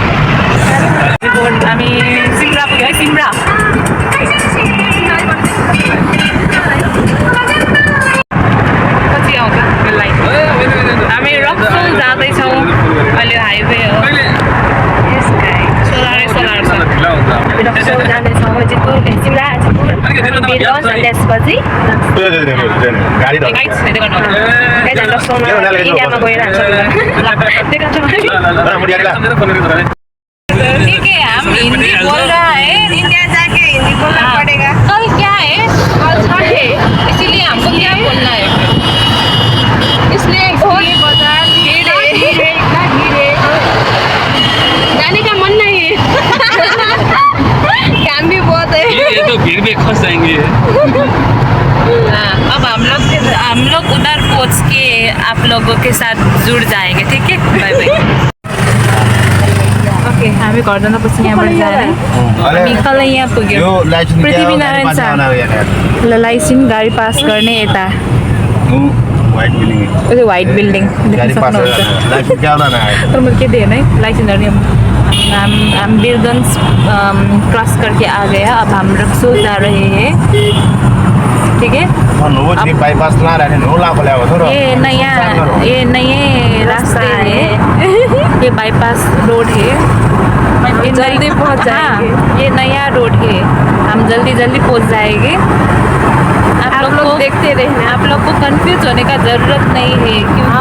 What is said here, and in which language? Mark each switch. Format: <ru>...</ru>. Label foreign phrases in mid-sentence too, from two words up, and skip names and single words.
<ne>हामी सिमरा पुग्यो है सिमरा पछि आउँछ बेललाई हामी रक्सोल जाँदैछौँ अहिले हाइवे हो सोलर छ रक्सल जाँदैछौँ जितपुर सिमला जितपुर बेलगञ्ज अनि त्यसपछि गाइड्स हेर्दै गर्नु रक्सलमा इन्डियामा गएर</ne> <hi>ठीक है हम हिंदी बोल रहा है इंडिया जाके हिंदी बोलना पड़ेगा कल क्या है कल छठ है इसीलिए हमको क्या बोलना है इसलिए घोड़े बाजार भीड़ है जाने का मन नहीं है काम भी बहुत है ये तो भीड़ में फंस जाएंगे हाँ, अब हम लोग उधर पहुँच के आप लोगों के साथ जुड़ जाएंगे ठीक है</hi> <en>bye bye okay</en> <ne>हामी घर जाँदापछि यहाँबाट जाने हामी कल यहाँ पुग्यो पृथ्वीनारायण शाह ल लाइसिन गाडी पास गर्ने यता त्यो व्हाइट बिल्डिङ देख्न सक्नुहुन्छ तर मैले के दिएन है लाइसेंसहरू</ne> <hi>हम वीरगंज क्रॉस करके आ गया अब हम रक्सोल जा रहे हैं ठीक है बाईपास ना रहने ये नए रास्ते है ये बाईपास रोड है ये जल्दी पहुंच जाएंगे ये नया रोड है हम जल्दी पहुंच जाएंगे आप लोग देखते रहना आप लोग को कंफ्यूज होने का ज़रूरत नहीं है क्योंकि हम</hi>